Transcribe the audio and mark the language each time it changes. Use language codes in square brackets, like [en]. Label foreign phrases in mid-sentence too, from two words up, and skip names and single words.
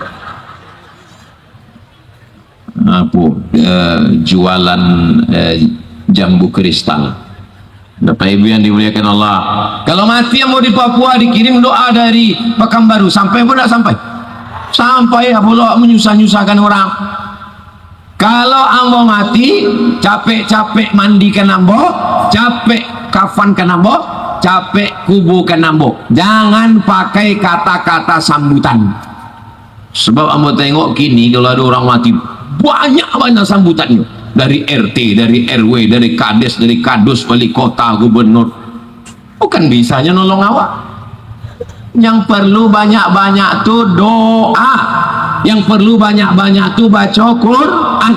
[id] Apa jualan jambu kristal. Bapak Ibu yang dimuliakan Allah, kalau mati yang mau di Papua dikirim doa dari Pekanbaru, sampai pun tidak sampai? Sampai ya pula menyusah-nyusahkan orang. Kalau ambo mati, capek-capek mandikan ambo, capek kafankan ambo, capek kubukan ambo. Jangan pakai kata-kata sambutan. Sebab ambo tengok kini kalau ada orang mati, banyak sambutannya. Dari RT, dari RW, dari Kades, dari Kadus, wali kota, gubernur. Bukan bisanya nolong awak. Yang perlu banyak-banyak tuh doa, yang perlu banyak-banyak tuh baca Quran.